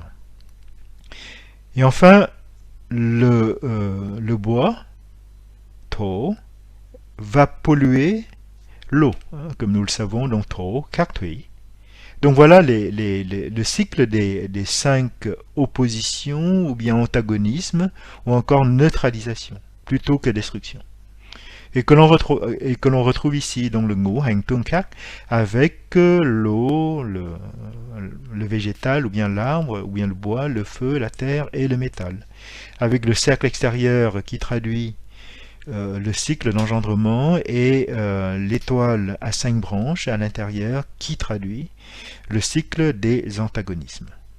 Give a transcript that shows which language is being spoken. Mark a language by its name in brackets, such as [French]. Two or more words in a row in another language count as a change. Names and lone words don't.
[French] Et enfin, le bois, thổ, va polluer l'eau, comme nous le savons, donc [Vietnamese] thổ, Khắc Thủy. [French] Donc voilà le cycle des 5 oppositions, ou bien antagonismes, ou encore neutralisation, plutôt que destruction. Et que l'on retrouve ici, donc le [Vietnamese] ngũ hành tương khắc, [French] avec l'eau, le végétal, ou bien l'arbre, ou bien le bois, le feu, la terre et le métal. Avec le cercle extérieur qui traduit le cycle d'engendrement, et l'étoile à 5 branches à l'intérieur qui traduit le cycle des antagonismes.